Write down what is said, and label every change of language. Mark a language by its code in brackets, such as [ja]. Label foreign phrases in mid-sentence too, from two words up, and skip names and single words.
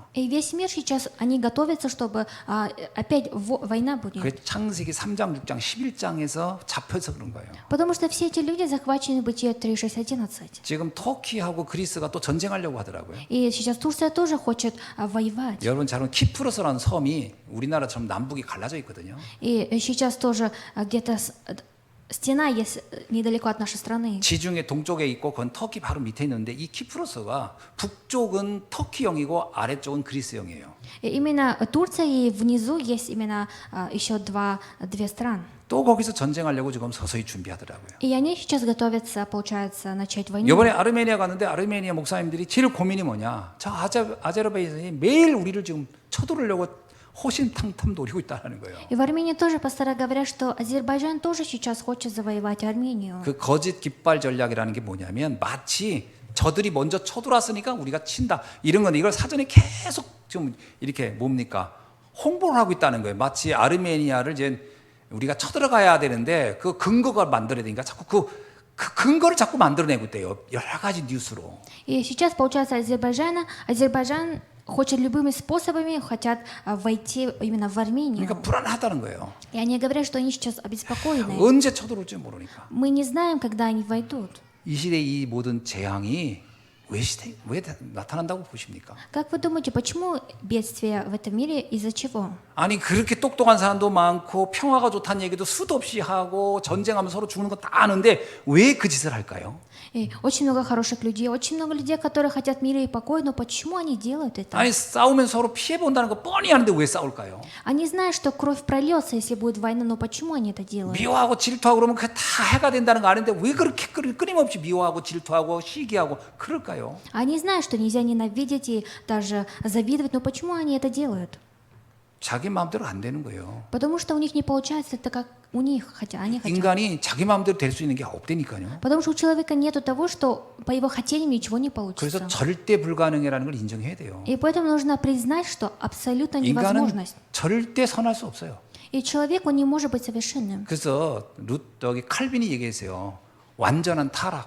[ru] И весь мир сейчас, они готовятся, чтобы опять война будет. [ko] 그게 창세기 3장, 6장, 11장에서 잡혀서 그런 거예요. [ru] Потому что все эти люди захвачены Бытие 3:6-11. [ko] 지금 터키하고 그리스가 또 전쟁하려고 하더라고요. [ru] И сейчас Турция тоже хочет воевать. [ko] 여러분 잘 아는 키프로스라는 섬이 우리나라처럼 남북이 갈라져 있거든요. [ru] И сейчас тоже где-то стена есть недалеко от нашей страны. [ko] 지중해 동쪽에 있고 그건 터키 바로 밑에 있는데 이 키프로스가 북쪽은 터키형이고 아래쪽은 그리스형이에요. [ru] И именно Турция и внизу есть именно еще две страны. [ko] 또 거기서 전쟁하려고 지금 서서히 준비하더라고요. [ru] И они сейчас готовятся, получается, начать войну. [ko] 이번에 아르메니아 갔는데 아르메니아 목사님들이 제일 고민이 뭐냐? 저 아제르바이잔이 매일 우리를 지금 쳐들으려고 호신탕탐 노리고 있다는 거예요. [ru] И в Армении тоже пасторы говорят, что Азербайджан тоже сейчас хочет завоевать Армению. [ko] 그 거짓 깃발 전략이라는 게 뭐냐면 마치 저들이 먼저 쳐들어왔으니까 우리가 친다 이런 건데 이걸 사전에 계속 좀 이렇게 뭡니까 홍보를 하고 있다는 거예요. 마치 아르메니아를 이제 우리가 쳐들어가야 되는데 그 근거가 만들어야 되니까 자꾸 그 근거를 자꾸 만들어내고 있대요. 여러 가지 뉴스로. [ru] И сейчас, получается, Азербайджан хочет любыми способами хотят войти именно в Армению. [ko] 그러니까 불안하다는 거예요. [ru] И они говорят, что они сейчас обеспокоены. [ko] 언제 쳐들어올지 모르니까. [ru] Мы не знаем, когда они войдут. [ko] 이 시대 이 모든 재앙이 왜 나타난다고 보십니까? [ru] Как вы думаете, почему бедствия в этом мире, из-за чего? [ko] 아니 그렇게 똑똑한 사람도 많고 평화가 좋다는 얘기도 수도 없이 하고 전쟁하면 서로 죽는 거 다 아는데 왜 그 짓을 할까요? [ru] И очень много хороших людей, очень много людей, которые хотят мира и покоя, но почему они делают это? [ko] 아니 싸우면 서로 피해 본다는 거 뻔히 아는데 왜 싸울까요? [ru] Они знают, что кровь прольется, если будет война, но почему они это делают? [ko] 미워하고 질투하고 그러면 그게 다 해가 된다는 거 아는데 왜 그렇게 끊임없이 미워하고 질투하고 시기하고 그럴까요? [ru] Они знают, что нельзя ненавидеть и даже завидовать, но почему они это делают? [ko] 자기 마음대로 안 되는 거예요. [ru] Потому что у них не получается это как у них, хотя они хотят. [ko] 인간이 자기 마음대로 될 수 있는 게 없다니까요. [ru] Потому что у человека нету того, что по его хотению ничего не [ko] 그래서 [ru] получится. [ko] 절대 불가능이라는 걸 인정해야 돼요. [ru] И поэтому нужно признать, что абсолютно [ko] 인간은 [ru] невозможность. [ko] 절대 선할 수 없어요. [ru] И человек, он не может быть совершенным. [ko] 그래서 여기 칼빈이 얘기했어요. 완전한 타락.